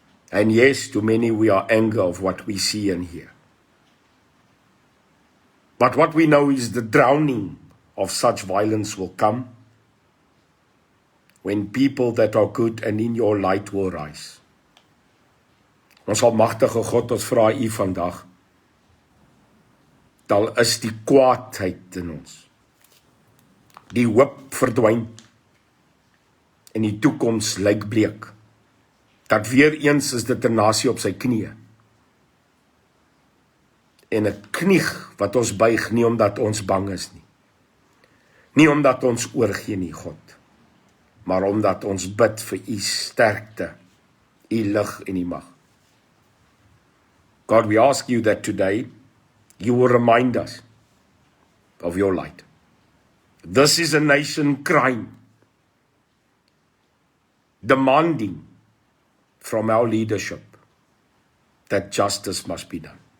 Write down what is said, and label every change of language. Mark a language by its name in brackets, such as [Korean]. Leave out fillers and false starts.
[English] And yes, to many we are angry of what we see and hear. But what we know is the drowning of such violence will come when people that are good and in your light will rise. [Afrikaans] Ons almagtige God, ons vra U vandag, al is die kwaadheid in ons, die hoop verdwyn, en die toekoms lyk bleek, dat weer eens is dit 'n nasie op sy knieë, en 'n knieg wat ons buig, nie omdat ons bang is nie, nie omdat ons oorgee nie, God, maar omdat ons bid vir U sterkte, U lig en U mag. [English] God, we ask You that today, You will remind us of Your light. This is a nation crying, demanding from our leadership that justice must be done.